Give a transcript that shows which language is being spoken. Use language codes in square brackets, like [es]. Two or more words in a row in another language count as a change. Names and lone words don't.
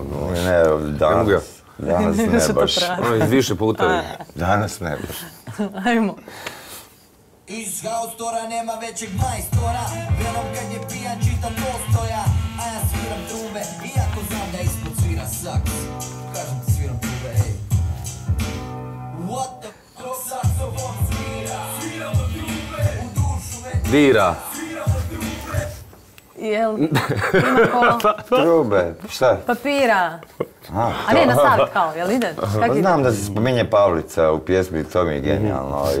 [hr] Ne, danas ne baš. Više puta. Danas ne baš. Ajmo. Iz haustora nema većeg majstora, venom kad je pijan čita Tolstoja, a ja sviram trube, iako znam da ispod svira saks. Kažem ti sviram trube, ej. [en] What the fuck, [hr] saksofon svira, sviramo trube, u dušu već Vira. Jel, ima ko? Trube, šta? Papira. A ne, nastavit kao, jel ide? Znam da se spominje Pavlica u pjesmi, to mi je genijalno.